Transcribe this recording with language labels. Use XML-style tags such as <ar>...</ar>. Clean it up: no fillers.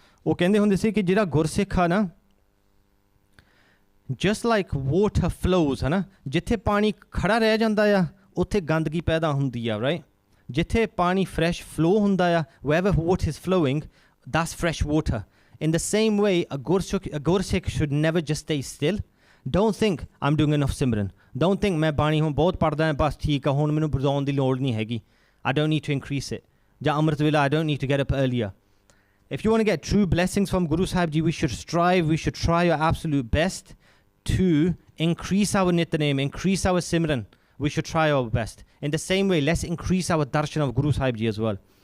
<pa>ਉਹ ਕਹਿੰਦੇ ਹੁੰਦੇ ਸੀ ਕਿ ਜਿਹੜਾ ਗੁਰਸਿੱਖ ਆ ਨਾ,</pa> <en>just like water flows,</en> <pa>ਹੈ ਨਾ, ਜਿੱਥੇ ਪਾਣੀ ਖੜਾ ਰਹਿ ਜਾਂਦਾ ਆ ਉੱਥੇ ਗੰਦਗੀ ਪੈਦਾ ਹੁੰਦੀ ਆ, right? ਜਿੱਥੇ ਪਾਣੀ fresh flow ਹੁੰਦਾ ਆ,</pa> <en>wherever water is flowing, that's fresh water. In the same way, a Gursikh should never just stay still. Don't think I'm doing enough Simran. Don't think</en> <pa>ਮੈਂ ਬਾਣੀ ਹੁਣ ਬਹੁਤ ਪੜ੍ਹਦਾ ਹਾਂ, ਬਸ ਠੀਕ ਆ, ਹੁਣ ਮੈਨੂੰ ਵਧਾਉਣ ਦੀ ਲੋੜ ਨਹੀਂ ਹੈਗੀ.</pa> <en>I don't need to increase it.</en> <pa>ਜਾਂ ਅੰਮ੍ਰਿਤ ਵੇਲਾ,</pa> <en>I don't need to get up earlier. If you want to get true blessings from Guru Sahib Ji, we should strive, we should try our absolute best to increase our Nityanem, increase our Simran. We should try our best. In the same way, let's increase our darshan of Guru Sahib Ji as well.</en>